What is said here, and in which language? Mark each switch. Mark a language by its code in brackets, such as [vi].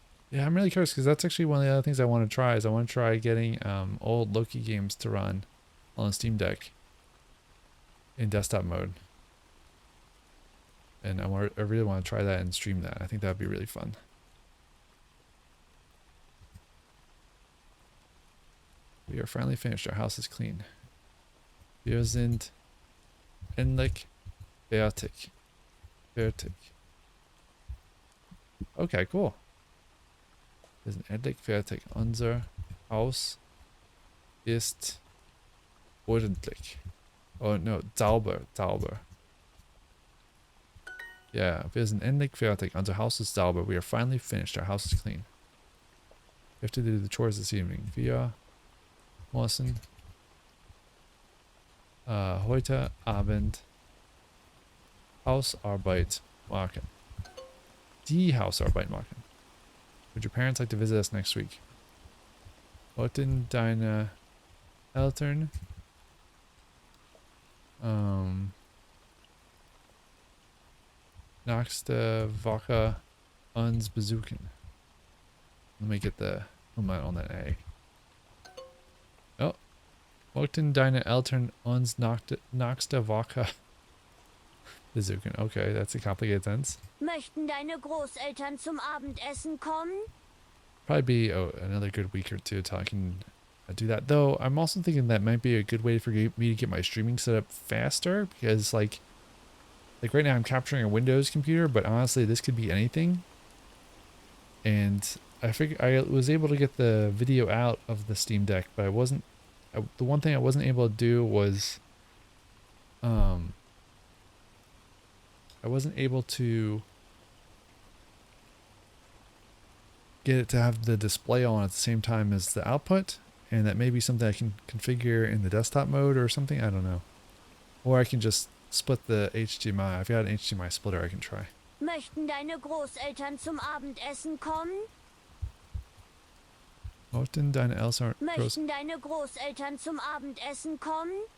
[en] Yeah, I'm really curious because that's actually one of the other things I want to try is I want to try getting old Loki games to run on Steam Deck in desktop mode. And I really want to try that and stream that. I think that would be really fun. We are finally finished. Our house is clean. [de] Wir sind endlich fertig. Fertig. [en] Okay, cool. [de] Wir sind endlich fertig. Unser Haus ist ordentlich. [en] Oh no, [de] sauber, sauber. Yeah, wir sind endlich fertig. Unser Haus ist sauber. [en] We are finally finished. Our house is clean. We have to do the chores this evening. [de] Wir müssen heute Abend Hausarbeit machen. Die Hausarbeit machen. [en] Would your parents like to visit us next week? [de] Wollten deine Eltern nächste Woche uns besuchen? [en] Let me get the moment on that A. Oh. [de] Wollten deine Eltern uns nächste Woche besuchen? [en] Okay, that's a complicated sentence. [de] Möchten deine Großeltern zum Abendessen kommen? [en] Probably be another good week or two till I can do that. Though I'm also thinking that might be a good way for me to get my streaming set up faster because like right now I'm capturing a Windows computer, but honestly this could be anything. And I figured I was able to get the video out of the Steam Deck, but the one thing I wasn't able to do was I wasn't able to get it to have the display on at the same time as the output, and that may be something I can configure in the desktop mode or something, I don't know. Or I can just split the HDMI. I've got an HDMI splitter I can try. [de] Möchten deine Großeltern zum Abendessen kommen? Möchten deine Eltern Möchten deine Großeltern zum Abendessen kommen?